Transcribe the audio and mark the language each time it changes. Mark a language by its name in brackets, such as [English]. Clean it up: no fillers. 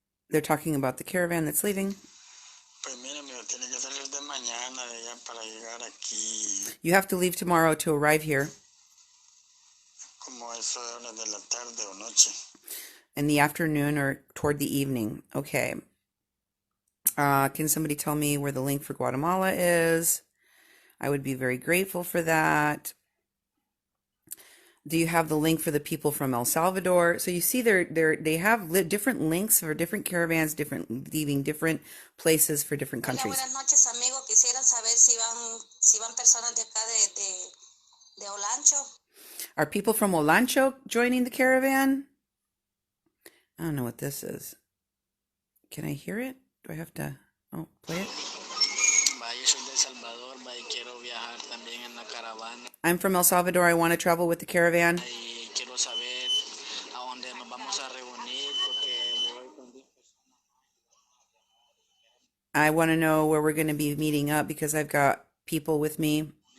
[English] They're talking about the caravan that's leaving. [Spanish] Pues mira, amigo, tiene que salir de mañana de allá para llegar aquí. [English] You have to leave tomorrow to arrive here [Spanish] Como eso de horas de la tarde o noche. [English] in the afternoon or toward the evening. Okay. Can somebody tell me where the link for Guatemala is? I would be very grateful for that. Do you have the link for the people from El Salvador? So you see, they have different links for different caravans, leaving different places for different [Spanish] Hola, [English] countries. [Spanish] buenas noches, amigos. Quisieran saber si van personas de acá de Olancho. [English] Are people from Olancho joining the caravan? I don't know what this is. Can I hear it? Do I have to play it? [Spanish] Yo soy de El Salvador, quiero viajar también en la caravana. [English] I'm from El Salvador. I want to travel with the caravan. [Spanish] Y quiero saber a dónde nos vamos a reunir porque voy con 10 personas. [English] I want to know where we're going to be meeting up because I've got people with me.